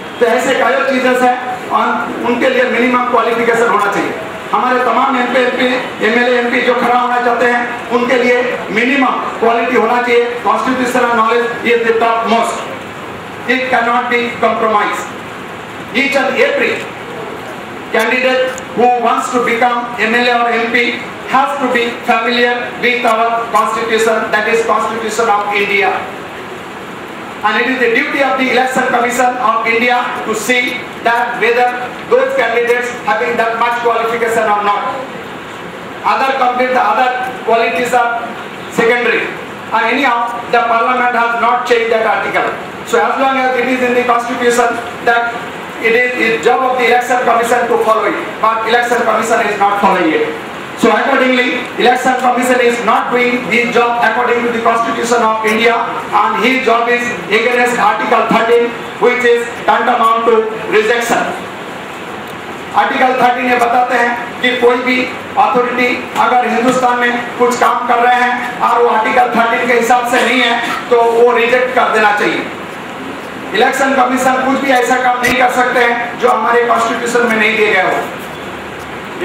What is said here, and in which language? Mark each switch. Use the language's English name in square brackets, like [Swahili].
[Hindi] तो ऐसे कई चीजें हैं और उनके लिए मिनिमम क्वालिफिकेशन होना चाहिए। हमारे तमाम एमएलए एमपी जो खड़ा होना चाहते हैं उनके लिए मिनिमम क्वालिटी होना चाहिए। [English] Constitutional knowledge is the top most, it can not be compromise. Each and every candidate who wants to become MLA or MP has to be familiar with our constitution, that is Constitution of India, and it is the duty of the Election Commission of India to see that whether those candidates having that much qualification or not. The other qualities are secondary, and anyhow the Parliament has not changed that article. So as long as it is in the Constitution, that it is job of the Election Commission to follow it, but Election Commission is not following it. So accordingly, Election Commission is not doing his job according to the Constitution of India, and his job is against Article 13, which is tantamount to rejection. [Hindi] Article 13 ये बताते हैं कि कोई भी authority अगर हिंदुस्तान में कुछ काम कर रहे हैं और वो आर्टिकल 13 के हिसाब से नहीं है तो वो रिजेक्ट कर देना चाहिए। इलेक्शन कमीशन कुछ भी ऐसा काम नहीं कर सकते हैं जो हमारे कॉन्स्टिट्यूशन में नहीं दिए गए हो।